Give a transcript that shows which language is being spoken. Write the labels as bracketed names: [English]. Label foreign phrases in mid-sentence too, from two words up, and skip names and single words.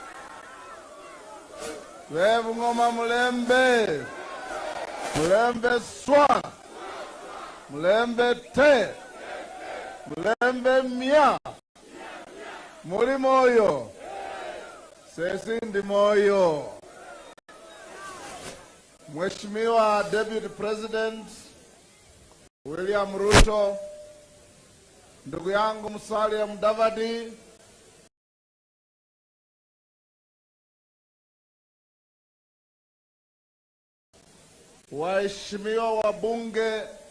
[Luyia] We Bungoma mulembe. Mulembe swa. Mulembe te. Mulembe mia. Muri moyo. Sesi ndi moyo. [Swahili] Mheshimiwa [English] Deputy President [Swahili] William Ruto, ndugu yangu Musalia Mudavadi, waheshimiwa wabunge,